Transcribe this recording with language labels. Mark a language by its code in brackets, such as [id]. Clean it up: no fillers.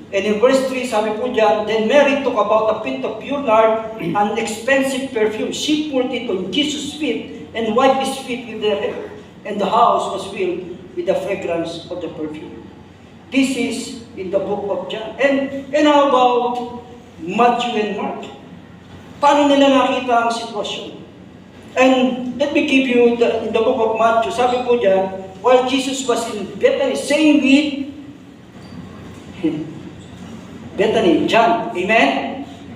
[en] And in verse 3, [tl] sabi po dyan, [en] then Mary took about a pint of pure nard, an expensive perfume. She poured it on Jesus' feet and wiped his feet with their hair. And the house was filled with the fragrance of the perfume. This is in the book of John. And how about Matthew and Mark? [tl] Paano nila nakita ang sitwasyon? [en] And let me give you in the book of Matthew, [tl] sabi po dyan, [en] while Jesus was in Bethany, saying with Bethany, John, amen?